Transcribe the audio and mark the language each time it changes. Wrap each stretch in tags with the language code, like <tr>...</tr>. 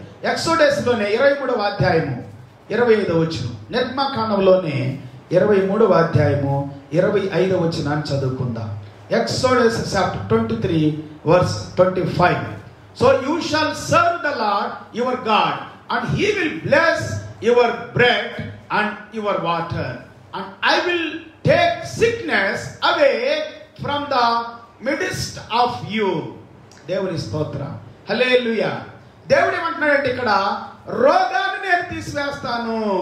<te>ఎక్సోడస్లోనే 23వ అధ్యాయము 25వ వచనం, నిర్గమకాండంలోనే 23వ అధ్యాయము 25వ వచనాన్ని చదువుకుందాం.</te> <en>Exodus chapter 23 verse 25. So you shall serve the Lord your God, and he will bless your bread and your water, and I will take sickness away from the midst of you.</en> <te>దేవుని స్తోత్రం. హల్లెలూయా. దేవుడు ఏమంటున్నాడంటే ఇక్కడ, రోగాన్ని నేను తీసివేస్తాను.</te>